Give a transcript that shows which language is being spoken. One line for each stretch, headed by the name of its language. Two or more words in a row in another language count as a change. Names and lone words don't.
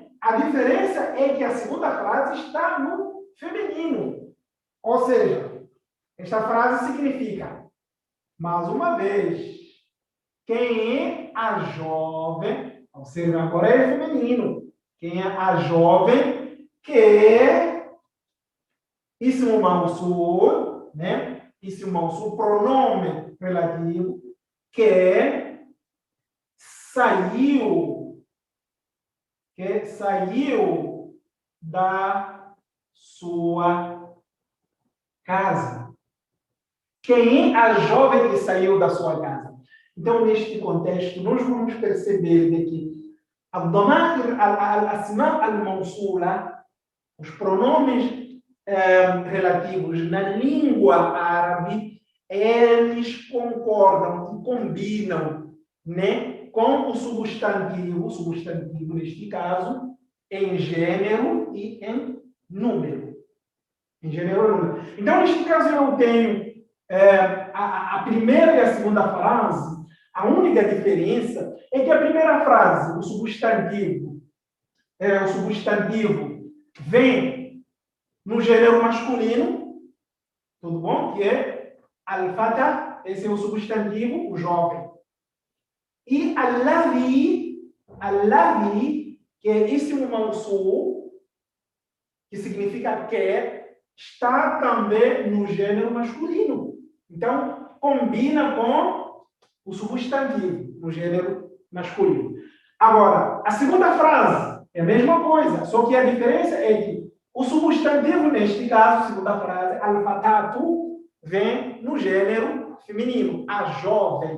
Portuguese: A diferença é que a segunda frase está no feminino. Ou seja, esta frase significa, mais uma vez, quem é a jovem, observe, agora é feminino, quem é a jovem que
Arabic: اسم موصول,
Portuguese: né?
Arabic: اسم موصول,
Portuguese: pronome relativo, que saiu da sua casa. Quem é a jovem que saiu da sua casa? Então, neste contexto, nós vamos perceber que
Arabic: الأسماء الموصولة,
Portuguese: os pronomes relativos na língua árabe, eles concordam e combinam, né, com o substantivo, neste caso, em gênero e em número. Em gênero e número. Então, neste caso, eu tenho a primeira e a segunda frase. A única diferença é que a primeira frase, o substantivo vem no gênero masculino, tudo bom? Que é al-fata, esse é o substantivo, o jovem. E alladhi, que é
Arabic: اسم موصول,
Portuguese: que significa que, está também no gênero masculino. Então, combina com o substantivo, no gênero masculino. Agora, a segunda frase é a mesma coisa, só que a diferença é que o substantivo, neste caso, segunda frase, al-fatatu, vem no gênero feminino, a jovem.